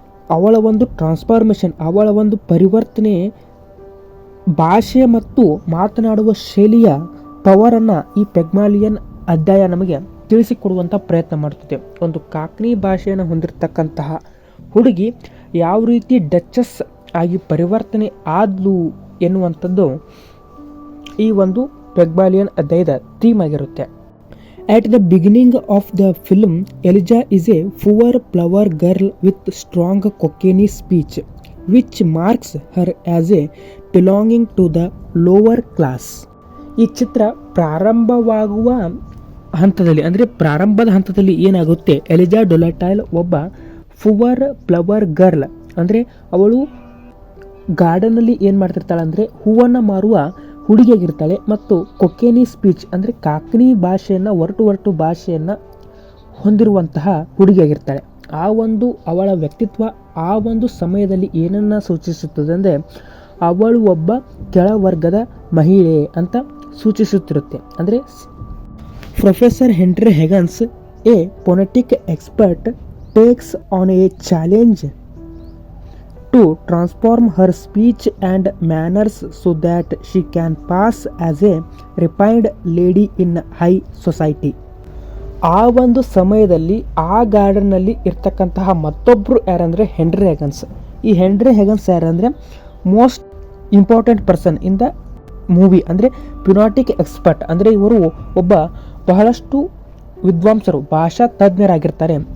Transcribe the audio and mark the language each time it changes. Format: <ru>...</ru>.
<kn>ಅವಳ ಒಂದು ಟ್ರಾನ್ಸ್ಫಾರ್ಮೇಷನ್, ಅವಳ ಒಂದು ಪರಿವರ್ತನೆ ಭಾಷೆ ಮತ್ತು ಮಾತನಾಡುವ ಶೈಲಿಯ ಪವರನ್ನು ಈ ಪೆಗ್ಮಾಲಿಯನ್ ಅಧ್ಯಾಯ ನಮಗೆ ತಿಳಿಸಿಕೊಡುವಂಥ ಪ್ರಯತ್ನ ಮಾಡುತ್ತದೆ. ಒಂದು ಕಾಕ್ನಿ ಭಾಷೆಯನ್ನು ಹೊಂದಿರತಕ್ಕಂತಹ ಹುಡುಗಿ ಯಾವ ರೀತಿ ಡಚಸ್ ಆಗಿ ಪರಿವರ್ತನೆ ಆದ್ಲು ಎನ್ನುವಂಥದ್ದು ಈ ಒಂದು ಪೆಗ್ಮಾಲಿಯನ್ ಅಧ್ಯಾಯದ ಥೀಮ್ ಆಗಿರುತ್ತೆ.</kn> <en>At the beginning of the film, Elijah is a poor flower girl with strong Cockney speech, which marks her as a belonging to the lower class.</en> <kn>ಈ ಚಿತ್ರ ಪ್ರಾರಂಭವಾಗುವ ಹಂತದಲ್ಲಿ ಅಂದರೆ ಪ್ರಾರಂಭದ ಹಂತದಲ್ಲಿ ಏನಾಗುತ್ತೆ, ಎಲಿಜಾ ಡೊಲಟೈಲ್ ಒಬ್ಬ</kn> <en>poor flower girl</en> <kn>ಅಂದರೆ ಅವಳು ಗಾರ್ಡನಲ್ಲಿ ಏನು ಮಾಡ್ತಿರ್ತಾಳೆ ಅಂದರೆ ಹೂವನ್ನು ಮಾರುವ ಹುಡುಗಿಯಾಗಿರ್ತಾಳೆ ಮತ್ತು ಕೊಕ್ಕೇನಿ ಸ್ಪೀಚ್ ಅಂದರೆ ಕಾಕ್ನಿ ಭಾಷೆಯನ್ನು ಒರಟು ಭಾಷೆಯನ್ನು ಹೊಂದಿರುವಂತಹ ಹುಡುಗಿಯಾಗಿರ್ತಾಳೆ. ಆ ಒಂದು ಅವಳ ವ್ಯಕ್ತಿತ್ವ ಆ ಒಂದು ಸಮಯದಲ್ಲಿ ಏನನ್ನು ಸೂಚಿಸುತ್ತದೆ ಅಂದರೆ ಅವಳು ಒಬ್ಬ ಕೆಳವರ್ಗದ ಮಹಿಳೆ ಅಂತ ಸೂಚಿಸುತ್ತಿರುತ್ತೆ.</kn> <en>ಅಂದರೆ professor Henry Higgins, a phonetic expert, takes on a challenge to transform her speech and manners so that she can pass as a refined lady in high society.</en> <kn>ಆ ಒಂದು ಸಮಯದಲ್ಲಿ ಆ ಗಾರ್ಡನ್ನಲ್ಲಿ ಇರ್ತಕ್ಕಂತಹ ಮತ್ತೊಬ್ಬರು ಯಾರಂದರೆ ಹೆನ್ರಿ ಹೆಗನ್ಸ್.</kn> <en>ಈ Henry Higgins ಯಾರಂದರೆ most important person in the movie.</en> <kn>ಅಂದರೆ phonetic expert ಅಂದರೆ ಇವರು ಒಬ್ಬ ಬಹಳಷ್ಟು ವಿದ್ವಾಂಸರು, ಭಾಷಾ ತಜ್ಞರಾಗಿರ್ತಾರೆ.</kn>